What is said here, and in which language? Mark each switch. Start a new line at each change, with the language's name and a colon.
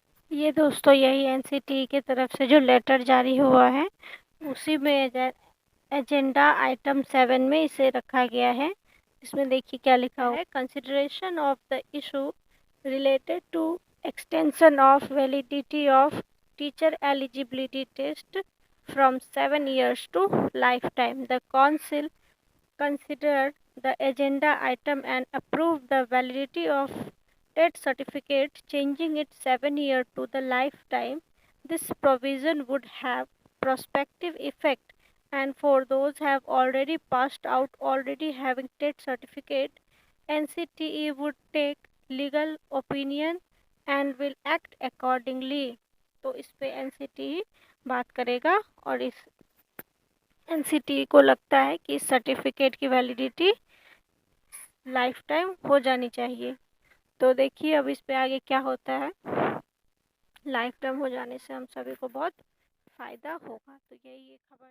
Hindi: ये दोस्तों यही एनसीटी की तरफ से जो लेटर जारी हुआ है, उसी में एजेंडा आइटम 7 में इसे रखा गया है। इसमें देखिए क्या लिखा हुआ है।
English: Consideration of the issue related to extension of validity of teacher eligibility test from 7 years to lifetime. The council considered the agenda item and approved the validity of TET certificate, changing it 7 years to the lifetime. This provision would have prospective effect, and for those have already passed out already having TET certificate, NCTE would take legal opinion and will act accordingly.
Hindi: तो इस पे NCTE बात करेगा और इस NCT को लगता है कि इस सर्टिफिकेट की वैलिडिटी लाइफ टाइम हो जानी चाहिए। तो देखिए अब इस पे आगे क्या होता है। लाइफ टाइम हो जाने से हम सभी को बहुत फ़ायदा होगा। तो यही ये खबर